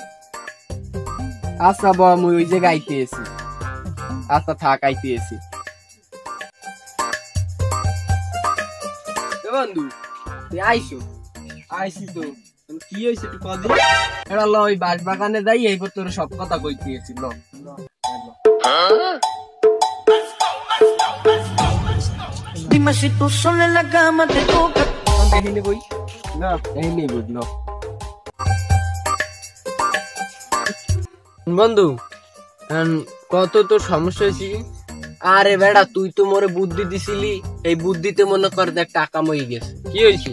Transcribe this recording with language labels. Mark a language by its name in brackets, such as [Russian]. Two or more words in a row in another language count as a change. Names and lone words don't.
[Bangla] আচ্ছা বল, মুই ওই জায়গায় আইতে আছি। আচ্ছা থাক, আইতে আছি। বন্ধু তুই আইসো? আইসি তো, কি হয়েছে একটু কদি? এটা ল, ওই বাঁশ বাগানে যাই, এইবার তোর সব কথা কইতে আছি। ল [Spanish] Dime si tú sola en la cama te toca. [Bangla] দেখিনি বই না, দেখিনি বুঝল। বন্ধু কত তোর সমস্যা হয়েছি? আরে বেড়া, তুই তো মোরে বুদ্ধি দিছিলি, এই বুদ্ধিতে মনে কর দেখ টাকা মই গেছে। কি হয়েছে?